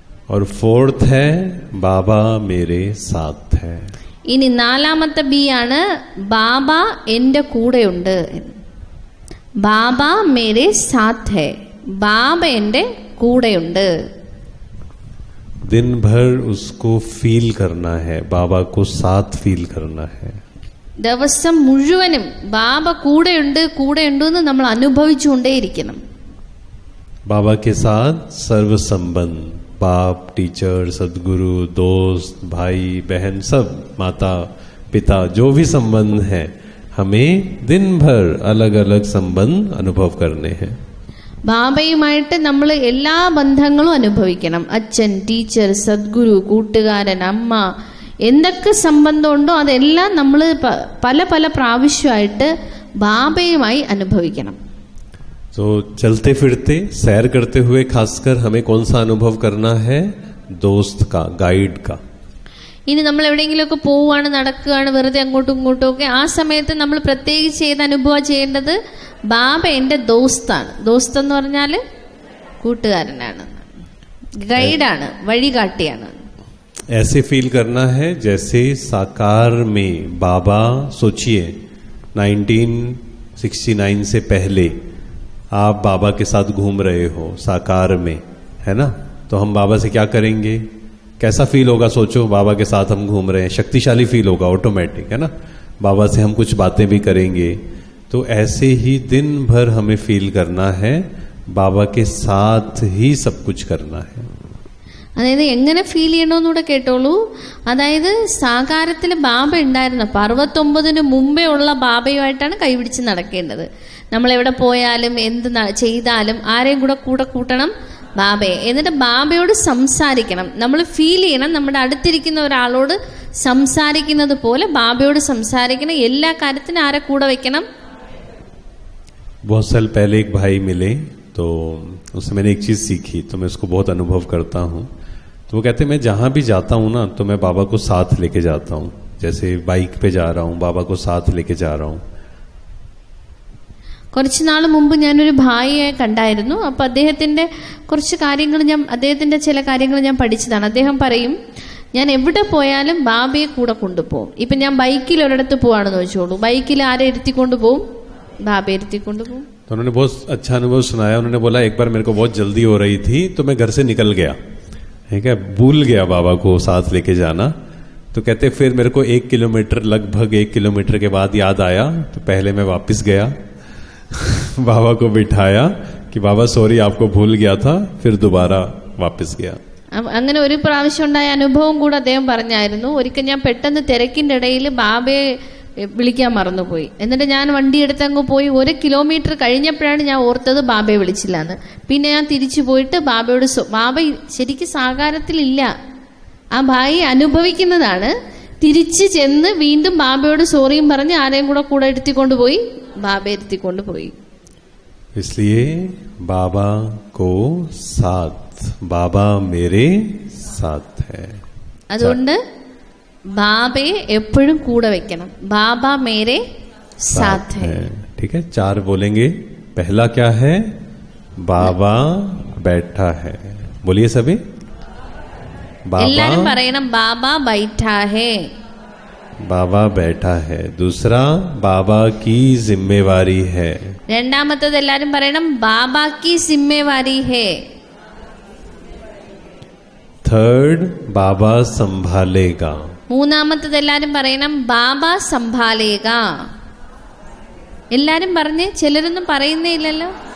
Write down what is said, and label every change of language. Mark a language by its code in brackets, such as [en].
[hi] और फोर्थ है बाबा मेरे साथ है. [ml] ഇനി നാലാമത്തെ ബി ആണ്, ബാബ എന്റെ കൂടെയുണ്ട്. [hi] ബാബ മേരെ സാത്ത് ഹെ. [ml] ബാബ എന്റെ കൂടെയുണ്ട്. [hi] दिन भर उसको फील करना है, बाबा को साथ फील करना है. [ml] ദിവസം മുഴുവനും ബാബ കൂടെയുണ്ട് എന്ന് നമ്മൾ അനുഭവിച്ചുകൊണ്ടേയിരിക്കണം. [hi] बाबा के साथ सर्व संबंध, बाप, टीचर, सदगुरु, दोस्त, भाई बहन, सब, माता पिता, जो भी संबंध है, हमें दिन भर अलग अलग संबंध अनुभव करने हैं. [ml] ബാബയുമായിട്ട് നമ്മൾ എല്ലാ ബന്ധങ്ങളും അനുഭവിക്കണം. അച്ഛൻ, ടീച്ചർ, സദ്ഗുരു, കൂട്ടുകാരൻ, അമ്മ, എന്തൊക്കെ സംബന്ധമുണ്ടോ അതെല്ലാം നമ്മൾ പല പല പ്രാവശ്യമായിട്ട് ബാബയുമായി അനുഭവിക്കണം. [hi] तो चलते फिरते सैर करते हुए खासकर हमें कौन सा अनुभव करना है? दोस्त का, गाइड का. [ml] ഇനി നമ്മൾ എവിടെയെങ്കിലുമൊക്കെ പോവുകയാണ്, നടക്കുകയാണ്, വെറുതെ അങ്ങോട്ടും ഇങ്ങോട്ടും ഒക്കെ, ആ സമയത്ത് നമ്മൾ പ്രത്യേകിച്ച് ഏത് അനുഭവം ചെയ്യേണ്ടത്? ബാബ എന്റെ ദോസ്താണ്. ദോസ്ത് എന്ന് പറഞ്ഞാൽ കൂട്ടുകാരനാണ്, ഗൈഡാണ്, വഴികാട്ടിയാണ്. [hi] ऐसे फील करना है जैसे साकार में बाबा, सोचिए 1969 से पहले आप बाबा के साथ घूम रहे हो साकार में, है ना. तो हम बाबा से क्या करेंगे? कैसा फील होगा? सोचो, बाबा के साथ हम घूम रहे हैं, शक्तिशाली फील होगा, ऑटोमेटिक, है ना. बाबा से हम कुछ बातें भी करेंगे. तो ऐसे ही दिन भर हमें फील करना है बाबा के साथ ही सब कुछ करना है. [ml] അതായത് എങ്ങനെ ഫീൽ ചെയ്യണമെന്നൂടെ കേട്ടോളൂ. അതായത് സാകാരത്തിൽ ബാബ ഉണ്ടായിരുന്നപ്പോൾ 69 മുമ്പേ ഉള്ള ബാബയുമായിട്ടാണ് കൈപിടിച്ച് നടക്കേണ്ടത്. നമ്മളെവിടെ പോയാലും എന്ത് ചെയ്താലും ആരെയും കൂടെ കൂട്ടണം ബാബയെ. എന്നിട്ട് ബാബയോട് സംസാരിക്കണം. നമ്മൾ ഫീൽ ചെയ്യണം നമ്മുടെ അടുത്തിരിക്കുന്ന ഒരാളോട് സംസാരിക്കുന്നത് പോലെ ബാബയോട് സംസാരിക്കണം. എല്ലാ കാര്യത്തിനും ആരെ കൂടെ വെക്കണം? [hi] बहुत साल पहले एक भाई मिले तो उससे मैंने एक चीज सीखी, तो मैं उसको बहुत अनुभव करता हूँ. तो वो कहते मैं जहां भी जाता हूँ ना तो मैं बाबा को साथ लेके जाता हूँ. जैसे बाइक पे जा रहा हूँ, बाबा को साथ लेके जा रहा हूँ. [ml] കുറച്ച് നാൾ മുമ്പ് ഞാനൊരു ഭായിയെ കണ്ടായിരുന്നു. അപ്പോൾ അദ്ദേഹത്തിന്റെ ചില കാര്യങ്ങൾ ഞാൻ പഠിച്ചതാണ്. അദ്ദേഹം പറയും, ഞാൻ എവിടെ പോയാലും ബാബയെ കൂടെ കൊണ്ടുപോകും. ഇപ്പം ഞാൻ ബൈക്കിൽ ഒരിടത്ത് പോവാണെന്ന് വെച്ചോളൂ, ബൈക്കിൽ ആരെ ഇരുത്തിക്കൊണ്ട് പോവും? ബാബയെ ഇരുത്തിക്കൊണ്ട് പോവും. [hi] तो उन्होंने बहुत अच्छा अनुभव सुनाया. उन्होंने बोला एक बार मेरे को बहुत जल्दी हो रही थी तो मैं घर से निकल गया, ठीक है, भूल गया बाबा को साथ लेके जाना. तो कहते फिर मेरे को 1 किलोमीटर, लगभग 1 किलोमीटर के बाद याद आया. तो पहले मैं वापस गया, बाबा को बिठाया कि बाबा सॉरी आपको भूल गया था, फिर दोबारा वापस गया. [ml] അങ്ങനെ ഒരു പ്രാവശ്യം ഉണ്ടായ അനുഭവം കൂടെ അദ്ദേഹം പറഞ്ഞായിരുന്നു. ഒരിക്കൽ ഞാൻ പെട്ടെന്ന് തിരക്കിന്റെ ഇടയിൽ ബാബയെ വിളിക്കാൻ മറന്നുപോയി. എന്നിട്ട് ഞാൻ വണ്ടി എടുത്തങ്ങ് പോയി. 1 കിലോമീറ്റർ കഴിഞ്ഞപ്പോഴാണ് ഞാൻ ഓർത്തത് ബാബയെ വിളിച്ചില്ലാന്ന്. പിന്നെ ഞാൻ തിരിച്ചു പോയിട്ട് ബാബയോട് ബാബ ശരിക്കും സാകാരത്തിലില്ല, ആ ഭായി അനുഭവിക്കുന്നതാണ്. തിരിച്ചു ചെന്ന് വീണ്ടും ബാബയോട് സോറിയും പറഞ്ഞ് ആരെയും കൂടെ എടുത്തിക്കൊണ്ടുപോയി, ബാബയെ ഇരുത്തിക്കൊണ്ടുപോയി. [hi] इसलिए बाबा को साथ, बाबा मेरे साथ है. [ml] അതുകൊണ്ട് ബാബയെ എപ്പോഴും കൂടെ വെക്കണം. [hi] ബാബ മേരെ സാത്ത് ഹൈ. ठीक है, 4 बोलेंगे. पहला क्या है? बाबा बैठा है. बोलिए सभी. [ml] എല്ലാരും പറയണം [hi] ബാബ ബൈഠാ ഹേ. बाबा बैठा है. दूसरा बाबा की जिम्मेवारी है. [ml] രണ്ടാമത്തേത് എല്ലാരും പറയണം [hi] ബാബ की जिम्मेवारी है. थर्ड बाबा संभालेगा. [ml] മൂന്നാമത്തേത് എല്ലാരും പറയണം [hi] ബാബ സംഭാലേഗ. [ml] എല്ലാരും പറഞ്ഞേ, ചിലരൊന്നും പറയുന്നേ ഇല്ലല്ലോ.